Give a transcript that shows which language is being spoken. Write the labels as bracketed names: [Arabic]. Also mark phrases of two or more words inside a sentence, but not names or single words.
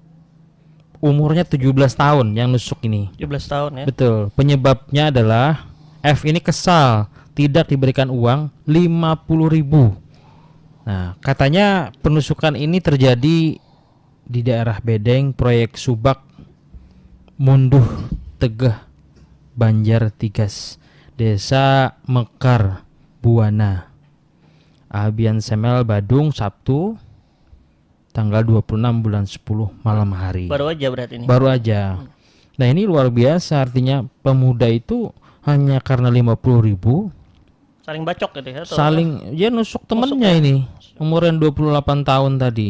[Indonesian] Umurnya 17 tahun yang nusuk ini. 17 tahun ya. Betul. Penyebabnya adalah F ini kesal tidak diberikan uang 50.000. Nah, katanya penusukan ini terjadi di daerah Bedeng, proyek Subak, Munduh, Tegeh, Banjar Tigas, Desa Mekar, Buana, Abian Semel, Badung, Sabtu, tanggal 26 bulan 10 malam hari. Baru aja berarti ini. Baru aja. Nah ini luar biasa, artinya pemuda itu hanya karena 50.000 Saling bacok gitu ya. atau saling dia nusuk temennya ini umurnya 28 tahun tadi.